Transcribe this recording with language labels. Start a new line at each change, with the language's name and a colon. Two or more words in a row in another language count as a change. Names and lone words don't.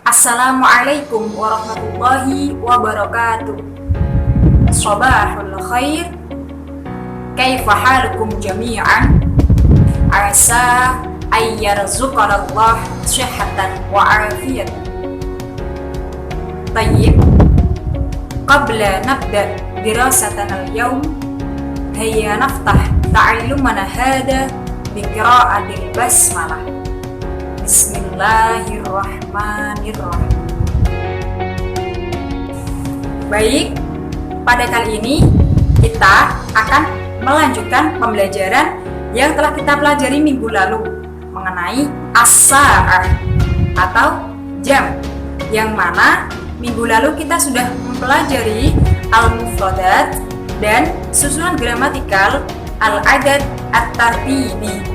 Arabic: السلام عليكم ورحمة الله وبركاته. صباح الخير. كيف حالكم جميعا? عسى أن يرزقنا الله صحة وعافية. طيب. قبل نبدأ دراستنا اليوم، هيا نفتتح تعلمنا هذا بقراءة البسملة. بسم الله الرحمن الرحيم.
Indonesian: Baik, pada kali ini kita akan melanjutkan pembelajaran yang telah kita pelajari minggu lalu mengenai as-sa'ah atau jam, yang mana minggu lalu kita sudah mempelajari al-mufradat dan susunan gramatikal
Arabic: العدد الترتيبي.